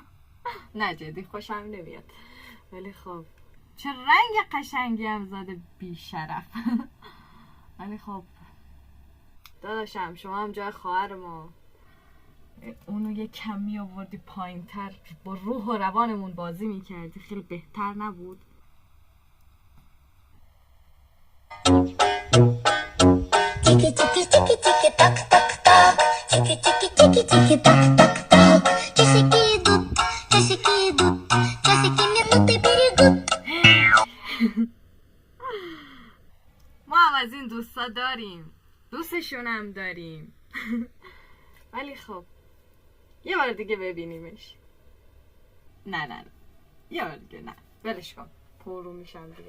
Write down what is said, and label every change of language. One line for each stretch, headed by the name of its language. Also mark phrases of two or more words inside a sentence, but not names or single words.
Persian: نه جدی خوشم نمیاد، ولی خب چه رنگ قشنگی هم زاده بی شرف. ولی خب داداشم شما هم جای خواهر ما اونو یه کمی آوردی پایین تر، با روح و روانمون بازی میکردی، خیلی بهتر نبود؟ Tiki tiki tiki tiki tak tak tak. Tiki tiki tiki tiki tak tak tak.
Russian: Часики идут, часики идут, часики минуты берегут.
Persian: ما هم از این دوستا داریم، دوستشون هم داریم. ولی خب یه بار دیگه ببینیمش. نه یه بار دیگه نه، ولش کن، پرو میشم دیگه.